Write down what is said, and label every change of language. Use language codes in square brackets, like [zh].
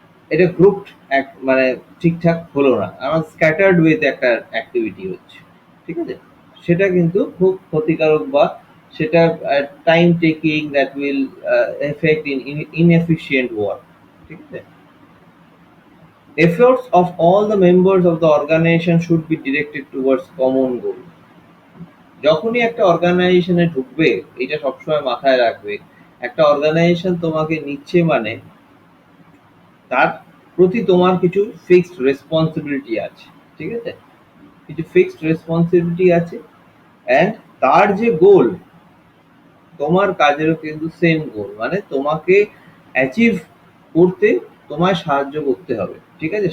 [bn] এটা গ্রুপ এক মানে ঠিকঠাক হলো না, আমার স্ক্যাটার্ড ওয়েতে একটা অ্যাক্টিভিটি হচ্ছে। ঠিক আছে? সেটা কিন্তু খুব ক্ষতিকারক, বা সেটা time taking, [en] That will effect in inefficient work. [bn] ঠিক আছে? [en] Efforts of all the members of the organization should be directed towards common goal. [bn] যখনই একটা অর্গানাইজেশনে ঢুকবে, এটা সবসময় মাথায় রাখবে, একটা অর্গানাইজেশন তোমাকে নিচ্ছে মানে তার প্রতি তোমার কিছু ফিক্সড রেসপন্সিবিলিটি আছে। ঠিক আছে? কিছু ফিক্সড রেসপন্সিবিলিটি আছে, অ্যান্ড তার যে গোল, তোমার কাজেরও কিন্তু সেম গোল, মানে তোমাকে অ্যাচিভ করতে তোমায় সাহায্য করতে হবে। ঠিক আছে?